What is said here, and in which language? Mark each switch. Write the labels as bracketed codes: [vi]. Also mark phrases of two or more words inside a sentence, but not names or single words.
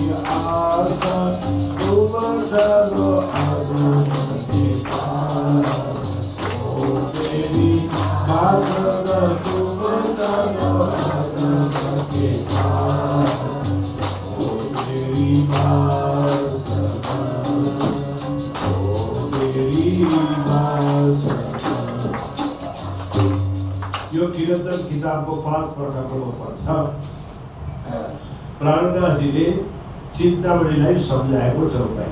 [hi] आशा तुम चलो के पास ओ तेरी आशा तुम चलो के पास ओ तेरी [ne] यो कीर्तन किताबको 5 प्रकारको पर्छ। प्राणनाथजीले चिन्तामणिलाई सम्झाएको छ उपाय।